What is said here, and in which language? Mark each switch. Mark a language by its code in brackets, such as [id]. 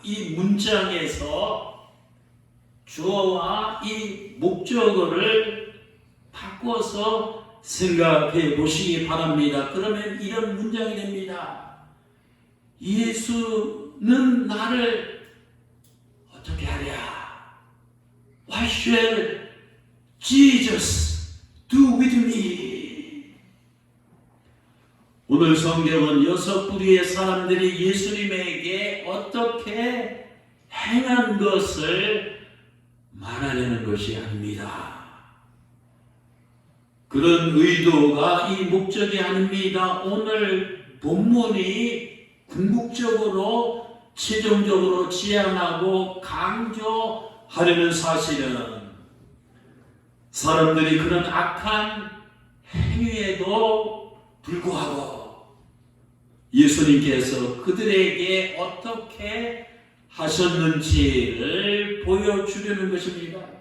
[ko] 이 문장에서 주어와 이 목적어를 바꿔서 생각해 보시기 바랍니다. 그러면 이런 문장이 됩니다. 예수는 나를 어떻게 하랴? [en] What shall Jesus do with me? [ko] 오늘 성경은 6부류의 사람들이 예수님에게 어떻게 행한 것을 말하려는 것이 아닙니다. 그런 의도가 이 목적이 아닙니다. 오늘 본문이 궁극적으로 최종적으로 지향하고 강조하려는 사실은 사람들이 그런 악한 행위에도 불구하고 예수님께서 그들에게 어떻게 하셨는지를 보여주려는 것입니다.